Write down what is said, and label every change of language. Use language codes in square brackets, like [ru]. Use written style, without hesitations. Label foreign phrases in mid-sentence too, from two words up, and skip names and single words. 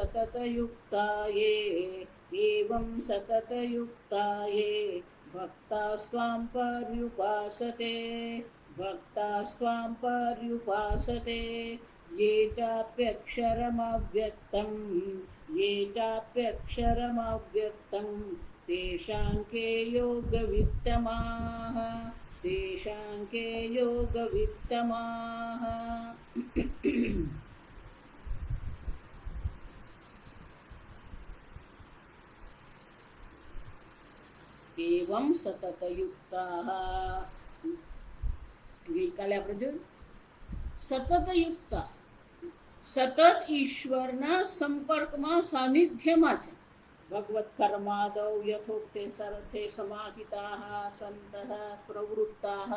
[sa] सततयुक्ताये भक्तास्त्वां पर्युपासते ये चाप्यक्षरमव्यक्तं तेषां के योगवित्तमाः। एवं सततयुक्ताः [gu] ગઈકાલે આપણે જોયું સતત ઈશ્વરના સંપર્કમાં સાનિધ્યમાં છે, [sa] ભગવત કર્માદૌ યથોક્તે સરથે સમાહિતાઃ સંતઃ પ્રવૃત્તાઃ.